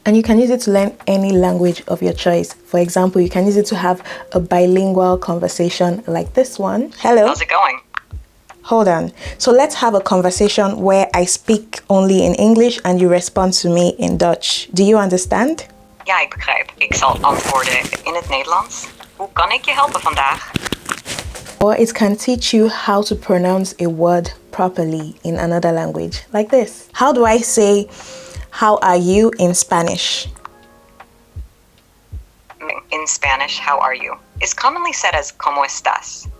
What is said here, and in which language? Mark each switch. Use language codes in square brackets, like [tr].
[en] And you can use it to learn any language of your choice. For example, you can use it to have a bilingual conversation like this one. Hello. How's it going? Hold on. So let's have a conversation where I speak only in English and you respond to me in Dutch. Do you understand? [nl] Ja, ik begrijp. Ik zal antwoorden in het Nederlands. Hoe kan ik je helpen vandaag? [en] Or it can teach you how to pronounce a word properly in another language, like this. How do I say, how are you in Spanish? In Spanish, how are you is commonly said as [es] ¿Cómo estás?